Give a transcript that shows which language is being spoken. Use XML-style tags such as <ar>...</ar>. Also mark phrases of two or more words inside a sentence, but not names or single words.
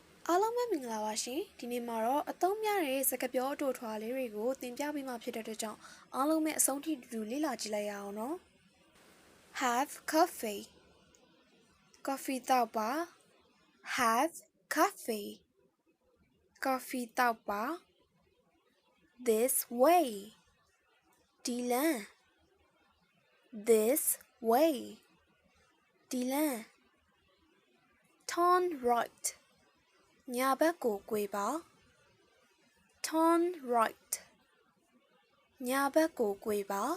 <my>အားလုံးပဲမင်္ဂလာပါရှင်ဒီနေ့မှာတော့အသုံးများတဲ့စကားပြောအတူထွားလေး တွေကိုသင်ပြပေးမှာဖြစ်တဲ့အတွက်ကြောင့်အားလုံးပဲအဆုံးထိတူ လေ့လာကြည့်လိုက်ရအောင်နော်</my> <en>Have coffee coffee</en> <my>တောက် ပါ</my> <en>Have coffee coffee</en> <my>တောက်ပါ</my> <en>This way</en> <my>ဒီလမ်း</my> <en>This way</en> <my>ဒီလမ်း</my> <en>Turn right</en> <my>ညာဘက်ကိုကွေပါ</my> <en>Turn right</en> <my>ညာဘက်ကိုကွေပါ</my>